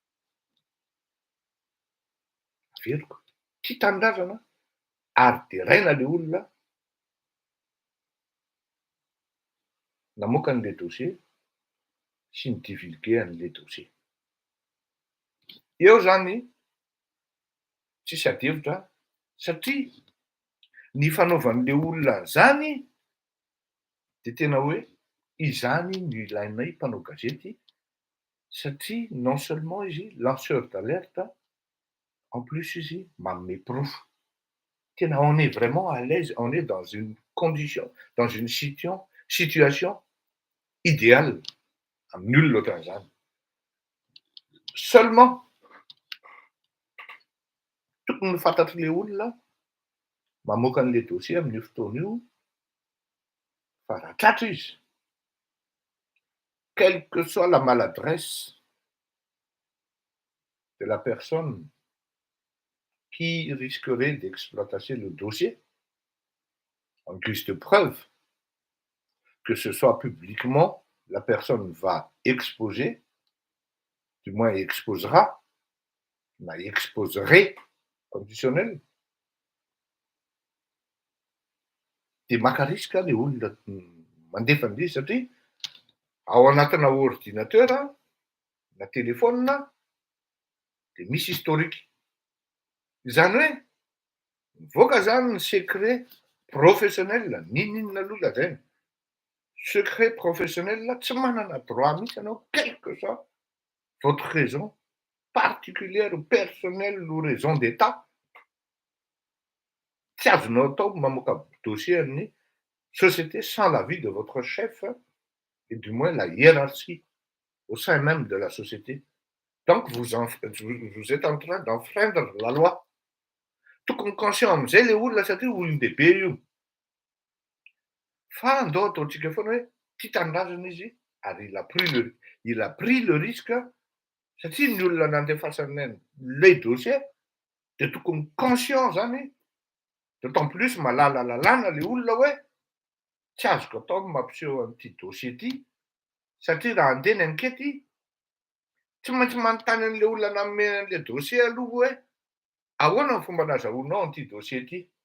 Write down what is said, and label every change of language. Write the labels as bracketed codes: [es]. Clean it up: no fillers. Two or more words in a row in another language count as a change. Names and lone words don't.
[mg] Averiko, tia tanindrazana ary diraina le olona namoaka an'le dossier sy ny divulguer an'le dossier. Eo zany tsisy adihevitra satria ny fanaovan'le olona zany dia tena hoe izany no ilainay mpanao gazety satria [fr] non seulement [mg] izy [fr] lanceur d'alerte, en plus [mg] izy manome profo. [fr] Tena on est vraiment à l'aise, on est dans une condition, dans une situation idéale [mg] amin'ny olona ohatran'izany. Seulement tokony fantatry le olona mamoaka an'le dossier amin'io fotoana io fa raha tratra izy, [fr] quelle que soit la maladresse de la personne qui risquerait d'exploiter le dossier en guise de preuve, que ce soit publiquement, la personne va exposer, du moins exposera, na exposerait, conditionnel, [mg] dia maka risika le olona mandefa an'le izy satria ao anatina ordinateur na telefona dia misy historique. Izany hoe mivoaka zany ny [fr] secret professionnel, [mg] ninona aloha lazaina. [fr] Secret professionnel [mg] tsy manana droit mihitsy ianao, [fr] quelle que soit votre raison particulière ou personnelle ou raison d'état, [mg] tsy azonao atao mamoaka dossier amin'ny société [fr] sans l'avis de votre chef et du moins la hiérarchie au sein même de la société. Donc vous êtes en train d'enfreindre la loi. [mg] Tokony conscient amin'izay le olona satria olon-dehibe io. Fa andao ataontsika foana hoe tia tanindrazana izy ary [fr] il a pris le risque [mg] satria ny olona nandefasany le dossier dia tokony conscient zany, [fr] d'autant plus [mg] malala lalàna le olona hoe tsy azoko atao mampiseho an'ity dossier ity satria raha andeha ny ankety tsy maintsy manontany an'le olona nanome an'le dossier aloha hoe ahoana ny fomba nazahoanao an'ity dossier ity.